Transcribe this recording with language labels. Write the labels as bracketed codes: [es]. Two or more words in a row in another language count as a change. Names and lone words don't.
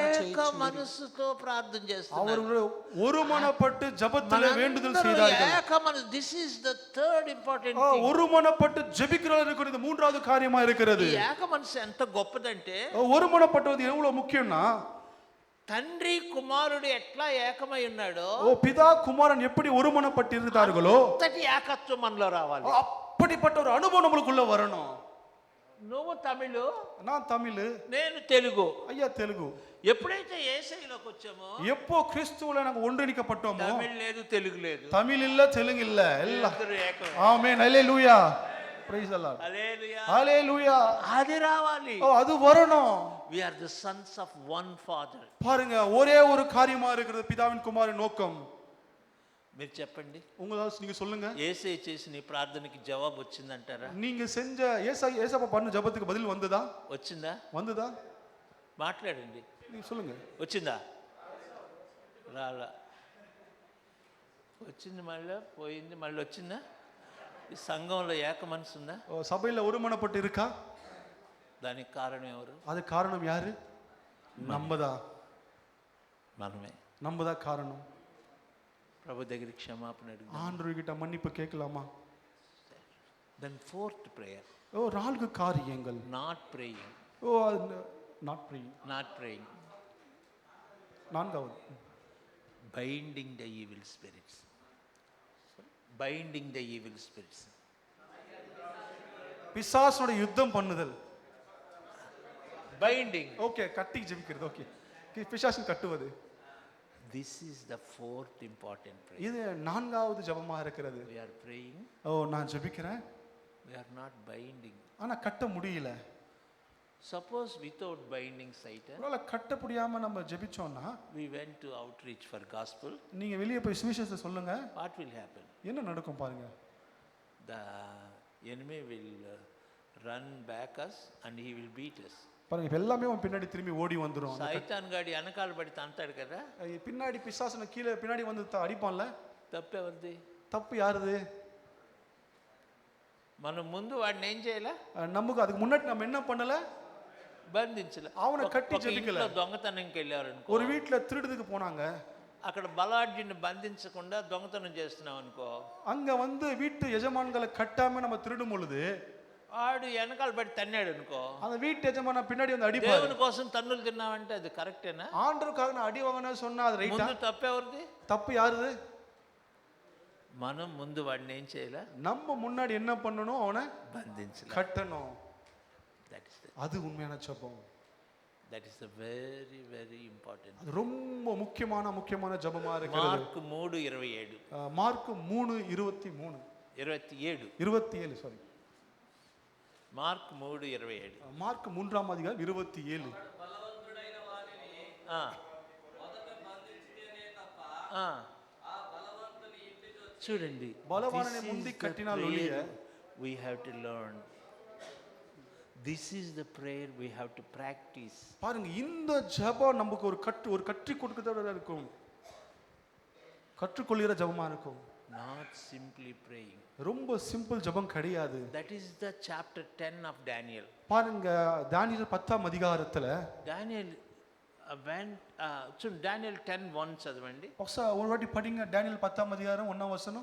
[te] ఏక చేయుచుండిరి. మనస్సుతో ప్రార్థన చేస్తున్నారు. [ta] அவர்கள் ஒருமனப்பட்டு ஜெபத்திலே வேண்டுதல் செய்தார்கள். [te] ఏక మనసు. [en] this is the third important. [ta] ஒருமனப்பட்டு ஜெபிக்கிறார்கள். இது மூன்றாவது காரியமா இருக்கிறது. [te] ఈ ఏక మనసు ఎంత గొప్పదంటే [ta] ஒருமனப்பட்டது எவ்வளவு முக்கியம்னா, [te] తండ్రి కుమారుడు ఎట్లా ఏకమై ఉన్నాడో [ta] பிதா குமாரன் எப்படி ஒருமனப்பட்டு இருந்தார்களோ [te] అంతటి ఏకత్వం మనలో రావాలి. [ta] அப்படிப்பட்ட ஒரு அனுபவம் நம்மளுக்குள்ள வரணும். [te] నువ్వు తమిళు, [ta] நான் தமிழ், [te] నేను తెలుగు. [ta] ஐயா தெலுங்கு. [te] ఎప్పుడైతే యేసయ్యలోకి వచ్చామో [ta] எப்போ கிறிஸ்துவுல நாங்க ஒன்றிணைக்கப்பட்டோமோ, [te] తమిళ్ లేదు, తెలుగు లేదు, [ta] தமிழ் இல்ல தெலுங்கு இல்ல, எல்லாம் [te] ఇద్దరు ఏకం. [ta] ஆமென். ஹalleluya. [en] praise the lord. [te] హల్లెలూయా. [ta] ஹalleluya. [te] అది రావాలి. [ta] அது வரணும். [en] we are the sons of one father. [ta] பாருங்க, ஒரே ஒரு காரியமா இருக்கிறது பிதாவின் குமாரன் நோக்கம். [te] మీరు చెప్పండి, [ta] உங்களால நீங்க சொல்லுங்க. [te] యేసయ్య చేసిన ఈ ప్రార్థనకి జవాబు వచ్చిందంటారా? [ta] நீங்க செஞ்ச ஏசப்பா பண்ண ஜெபத்துக்கு பதில் வந்ததா? [te] వచ్చిందా? [ta] வந்ததா? [te] మాట్లాడండి. [ta] நீங்க சொல்லுங்க. [te] వచ్చిందా? రాలా. వచ్చింది, మళ్ళీ పోయింది, మళ్ళీ వచ్చిందా? ఈ సంఘంలో ఏక మనసు ఉందా? [ta] சபையில ஒருமனப்பட்டு இருக்கா? [te] దానికి కారణం ఎవరు? [ta] அது காரணம் யாரு? நம்மதா. [te] మనమే. [ta] நம்மதா காரணம். [te] ప్రభు దగ్గర క్షమాపణ అడుగు. [ta] ஆண்டவர்கிட்ட மன்னிப்பு கேட்கலாமா? [en] then fourth prayer. [ta] நான்கு காரியங்கள். [en] not praying. நாட் praying. not praying. [ta] நான்காவது, [en] binding the evil spirits. binding the evil spirits. [ta] பிசாசுடைய யுத்தம் பண்ணுதல். [en] బైండింగ్. [ta] ஓகே, கட்டி ஜெபிக்கிறது. ஓகே, பிசாசு கட்டுவது. [en] This is the fourth important prayer. [ta] இது நான்காவது ஜெபமா இருக்கிறது. [en] We are praying. [ta] நான் ஜெபிக்கிறேன். [en] We are not binding. [ta] ஆனா கட்ட முடியல. [en] Suppose without binding Satan, [ta] ஒருவேளை கட்ட முடியாம நம்ம ஜெபிச்சோம்னா, [en] we went to outreach for gospel. [ta] நீங்க வெளியே போய் சுவிசேஷத்தை சொல்லுங்க, [en] What will happen? [ta] என்ன நடக்கும் பாருங்க. [en] The enemy will run back us and he will beat us. [ta] பாருங்க, இப்ப எல்லாமே அவன் பின்னாடி திரும்பி ஓடி வந்துரும். [te] సైతాన్ గాడి వెనకాల పడి తంతాడు కదా. [ta] பின்னாடி பிசாசுன கீழே பின்னாடி வந்து அடிப்பான்ல. [te] తప్పెవరిది? [ta] தப்பு யாருது? [te] మనం ముందు వాడిని ఏం చేయాల? [ta] நமக்கு அதுக்கு முன்னாடி நம்ம என்ன பண்ணல? [te] బంధించల. [ta] அவனை கட்டி ஜெபிக்கல. [te] దొంగతనంకి వెళ్ళారు అనుకో, [ta] ஒரு வீட்ல திருடுறதுக்கு போனாங்க, [te] అక్కడ బలాఢ్యుని బంధించకుండా దొంగతనం చేస్తున్నాం అనుకో, [ta] அங்க வந்து வீட்டு எஜமான்களை கட்டாம நம்ம திருடும் பொழுது [te] వాడు వెనకాల పడి తన్నాడు అనుకో, [ta] அந்த வீட்டு எஜமான பின்னாடி வந்து அடிப்பாரு. [te] దేవుని కోసం తన్నులు తిన్నావంటే అది కరెక్టేనా? [ta] ஆண்டவருக்காக நான் அடி வாங்கினேன்னு சொன்னா அது ரைட்டா? [te] ముందు తప్పెవరిది? [ta] தப்பு யாருது? [te] మనం ముందు వాడిని ఏం చేయాల? [ta] நம்ம முன்னாடி என்ன பண்ணணும்? அவனை [te] బంధించాలి, [ta] கட்டணும். [en] that is [ta] அது உண்மையான ஜெபம். [en] that is the very very important. [ta] அது ரொம்ப முக்கியமான ஜெபமா இருக்கிறது. [te] మార్కు 3:27. [ta] மார்க் 3:23 27. 27 சாரி. [te] మార్క్ 3:27. [ta] மார்க் 3ஆம் அதிகாரம் 27. [te] చూడండి, బలవానని ముందు కట్టినాలు ఒలియ [en] we have to learn. This is the prayer we have to practice. [ta] பாருங்க, இந்த ஜெபம் நமக்கு ஒரு கற்றி கொடுக்கிறதா இருக்கும், கற்றுக்கொள்கிற ஜெபமா இருக்கும். [en] Not simply praying. [ta] ரொம்ப சிம்பிள் ஜெபம் கிடையாது. [en] That is the chapter 10 of Daniel. [ta] பாருங்க, தானியேல் 10ஆம் அதிகாரத்துல [te] Daniel Daniel 10:1 చదవండి. [ta] ஒரு வாட்டி படிங்க. தானியேல் 10ஆம் அதிகாரம் 1ஆம் வசனம்